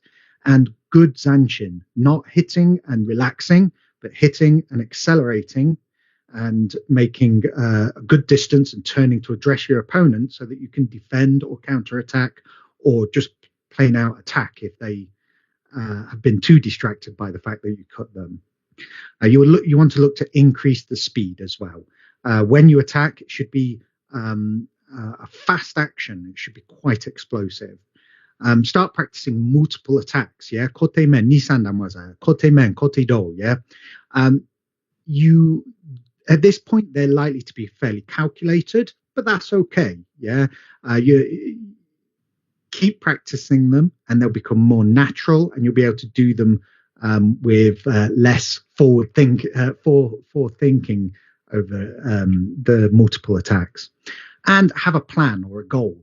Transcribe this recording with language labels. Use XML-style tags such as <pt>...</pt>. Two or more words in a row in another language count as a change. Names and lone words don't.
<en>And good zanshin, not hitting and relaxing, but hitting and accelerating and making a good distance and turning to address your opponent so that you can defend or counterattack, or just plain out attack if they have been too distracted by the fact that you cut them. You want to look to increase the speed as well. When you attack, it should be a fast action. It should be quite explosive. Start practicing multiple attacks.</en> <ja>Kote men, ni sandan waza, kote men, kote do.</ja> <en>You, at this point, they're likely to be fairly calculated, but that's okay. You keep practicing them, and they'll become more natural, and you'll be able to do them with less forward thinking over the multiple attacks, and have a plan or a goal.</en>